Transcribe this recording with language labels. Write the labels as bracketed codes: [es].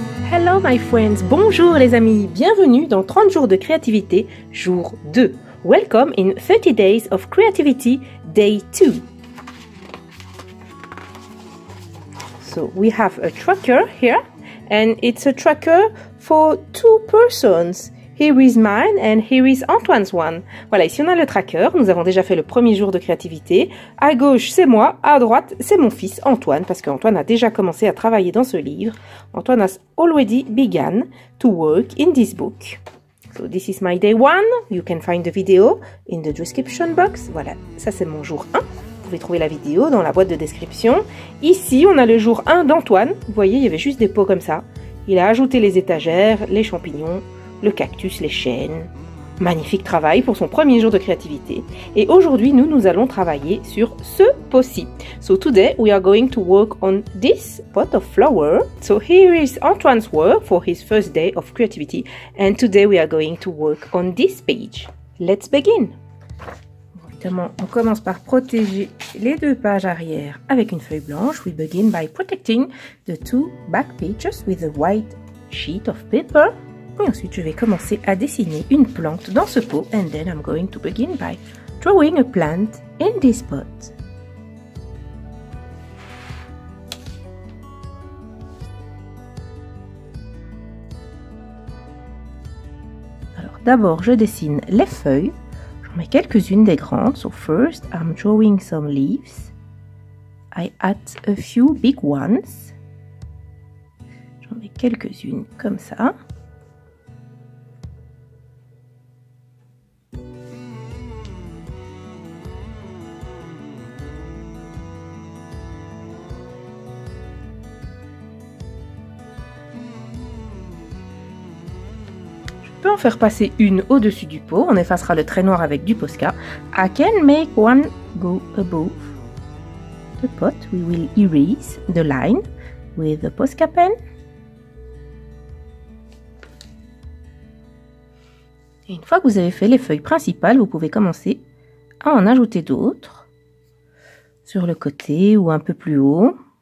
[en] Hello my friends, [fr] bonjour les amis, bienvenue dans 30 jours de créativité, jour 2. [en] Welcome in 30 days of creativity, day 2. So we have a tracker here and it's a tracker for 2 persons. Here is mine and here is Antoine's one. [fr] Voilà, ici on a le tracker, nous avons déjà fait le premier jour de créativité. À gauche c'est moi, à droite c'est mon fils Antoine, parce qu'Antoine a déjà commencé à travailler dans ce livre. [en] Antoine has already begun to work in this book. So this is my day 1, you can find the video in the description box. [fr] Voilà, ça c'est mon jour 1. Vous pouvez trouver la vidéo dans la boîte de description. Ici on a le jour 1 d'Antoine. Vous voyez, il y avait juste des pots comme ça. Il a ajouté les étagères, les champignons, le cactus, les chênes. Magnifique travail pour son premier jour de créativité. Et aujourd'hui, nous allons travailler sur ce pot-ci. [en] So today, we are going to work on this pot of flower. So here is Antoine's work for his first day of creativity. And today, we are going to work on this page. Let's begin. [fr] Évidemment, on commence par protéger les 2 pages arrière avec une feuille blanche. [en] We begin by protecting the 2 back pages with a white sheet of paper. [fr] Et ensuite, je vais commencer à dessiner une plante dans ce pot. [en] And then I'm going to begin by drawing a plant in this pot. [fr] Alors, d'abord, je dessine les feuilles. J'en mets quelques-unes des grandes. [en] So first, I'm drawing some leaves. I add a few big ones. [fr] J'en mets quelques-unes comme ça. On peut en faire passer une au-dessus du pot. On effacera le trait noir avec du Posca. [en] I can make one go above the pot. We will erase the line with the Posca pen. [fr] Et une fois que vous avez fait les feuilles principales, vous pouvez commencer à en ajouter d'autres sur le côté ou un peu plus haut.